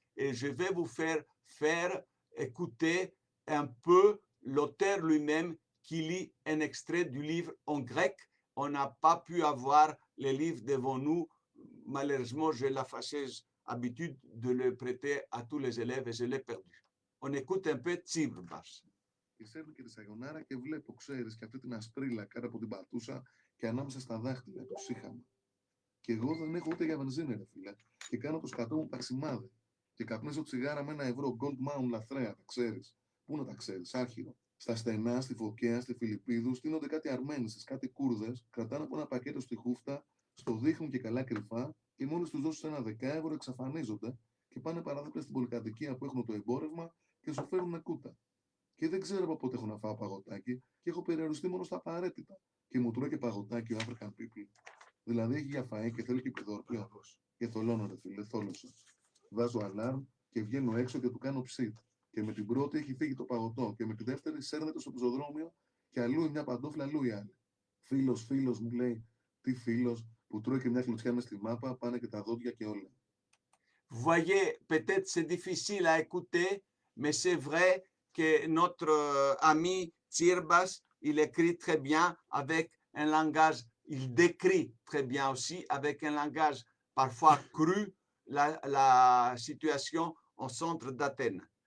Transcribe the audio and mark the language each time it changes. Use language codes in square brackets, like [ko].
[fr] Et je vais vous faire écouter un peu l'auteur lui-même qui lit un extrait du livre en grec. On n'a pas pu avoir les livres devant nous. Malheureusement, j'ai la fâcheuse habitude de le prêter à tous les élèves et je l'ai perdu. On écoute un peu Tsivrμπας. [el] Και σέρνω και τη σαγιονάρα και βλέπω, ξέρεις, και αυτή την ασπρίλα κάτω από την πατούσα και ανάμεσα στα δάχτυλα το σύχαμα. Και εγώ δεν έχω ούτε για βενζίνη, ρε φίλε. Και κάνω το σκατό μου παξιμάδι. Και καπνίζω τσιγάρα με €1, Gold Mountain λαθρέα, τα ξέρεις. Πού να τα ξέρεις, άρχιρο. Στα στενά, στη Φωκαία, στη Φιλιππίδου, στείνονται κάτι Αρμένισες, κάτι Κούρδες, κρατάνε από ένα πακέτο στη χούφτα, στο δείχνουν και καλά κρυφά, και μόλις τους δώσεις ένα €10 εξαφανίζονται και πάνε παραδίπλα στην πολυκατοικία που έχουν το εμπόρευμα και σου φέρουν κούτα. Και δεν ξέρω από πότε έχω να φάω παγωτάκι και έχω περιοριστεί μόνο στα απαραίτητα. Και μου τρώει και παγωτάκι ο [en] African people. [el] Δηλαδή έχει για φαΐ και θέλει και πιδόρπιο. Και θολώνω, ρε φίλε, θόλωσα. Βάζω αλάρμ και βγαίνω έξω και του κάνω ψίτ. Και με την πρώτη έχει φύγει το παγωτό. Και με τη δεύτερη σέρνεται στο πεζοδρόμιο και αλλού η μια παντόφλα, αλλού η άλλη. Φίλος μου λέει, τι φίλος, που τρώει και μια κλωτσιά μες στη μάπα, πάνε και τα δόντια και όλα. [fr] Vous voyez, peut-être c'est difficile à écouter, mais c'est vrai que notre ami Tsirbas, il écrit très bien avec un langage, il décrit très bien aussi avec un langage parfois cru la situation au centre d'Athènes.